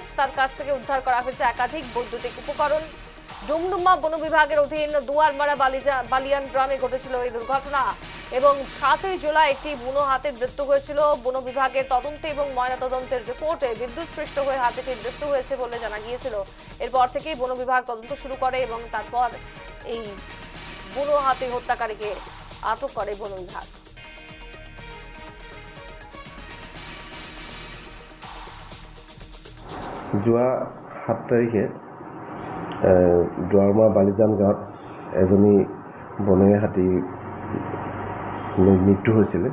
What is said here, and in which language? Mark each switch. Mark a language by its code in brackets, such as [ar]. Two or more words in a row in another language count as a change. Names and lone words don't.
[bn] তার কাছ থেকে উদ্ধার করা হয়েছে একাধিক বৈদ্যুতিক উপকরণ। ডুমডুমা বন বিভাগের অধীন দুয়ারমারা বালিয়ান গ্রামে ঘটেছিল এই দুর্ঘটনা এবং 7 জুলাই একটি বুনো হাতির মৃত্যু হয়েছিল। বন বিভাগের তদন্তে এবং ময়নাতদন্তের রিপোর্টে বিদ্যুৎস্পৃষ্ট হয়ে হাতিটির মৃত্যু হয়েছে বলে জানা গিয়েছিল। এরপর থেকেই বন বিভাগ তদন্ত শুরু করে এবং তারপর এই বুনো হাতির হত্যাকারীকে আটক করে বন বিভাগ। [as] যোৱা 7 তাৰিখে দুৱাৰমাৰা বালিজান গাঁৱত এজনী বনৰীয়া হাতী মৃত্যু হৈছিলে